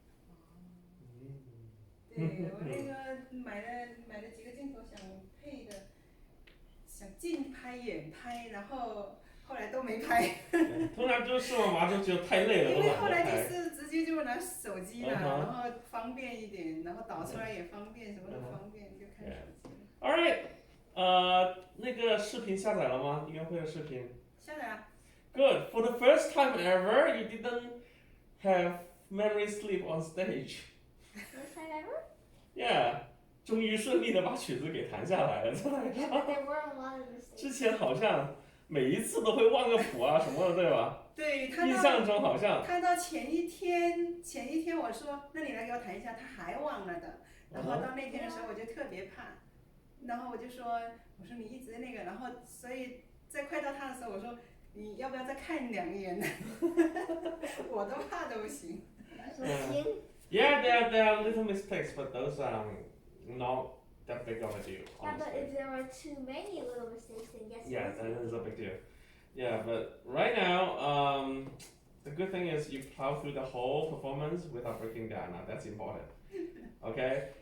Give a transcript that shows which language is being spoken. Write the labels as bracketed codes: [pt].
[zh] 对，我那个买了几个镜头想配的，想近拍远拍，然后后来都没拍。通常就是视网膜就太累了，因为后来都懒得拍。就是直接就拿手机了，然后方便一点，然后导出来也方便，什么都方便，就看手机了。 Alright，那个视频下载了吗？音乐会的视频。下载了。 [en] Good. For the first time ever, you didn't have memory sleep on stage. First time ever? Yeah. [zh] 终于顺利的把曲子给弹下来了，在台 [en] Yeah, [zh] 上。 [en] but there were a lot of mistakes. [zh] 之前好像每一次都会忘个谱啊什么的，对吧？对，印象中好像。看到前一天我说，那你来给我弹一下，他还忘了的。然后到那天的时候我就特别怕，然后我说你一直那个，然后所以在快到他的时候我说你要不要再看2眼呢？我都怕都不行。 [en] Yeah, there are little mistakes, but those are not that big of a deal. Yeah, but Honestly. if there were too many little mistakes, then yes. Yeah, that is a big deal. Yeah, but right now, the good thing is you plow through the whole performance without breaking down. Now that's important. Okay.